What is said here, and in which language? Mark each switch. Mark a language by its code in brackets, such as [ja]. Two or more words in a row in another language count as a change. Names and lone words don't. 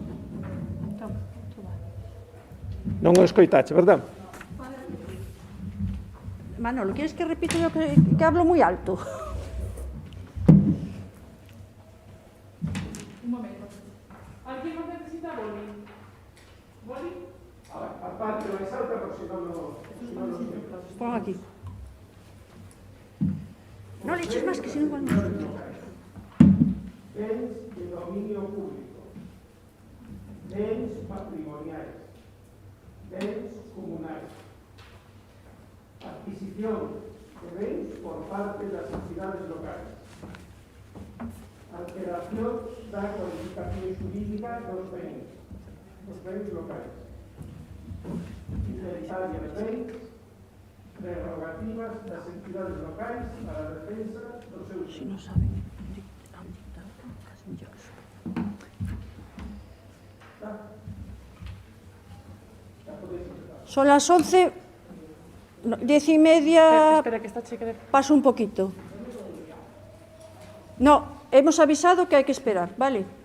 [gl] Non o escoitache, [es] verdad? Manolo, ¿quieres que repita yo que hablo muy alto? Un momento. ¿Alguien más necesita Boli? ¿Boli? [gl] Aparte, máis alta, por si non lo... Pon aquí. [es] No le eches más, que si no igual no. [gl] Bens de dominio público, bens patrimoniais, bens comunais, adquisición de bens por parte das entidades locais, alteración da cualificación xurídica dos bens locais, inventario de bens, prerrogativas das entidades locais para a defensa dos seus Si bens. [es] no saben. Son las 11, 10:30, Espera, que está cheque de... paso un poquito. No, hemos avisado que hay que esperar, ¿vale?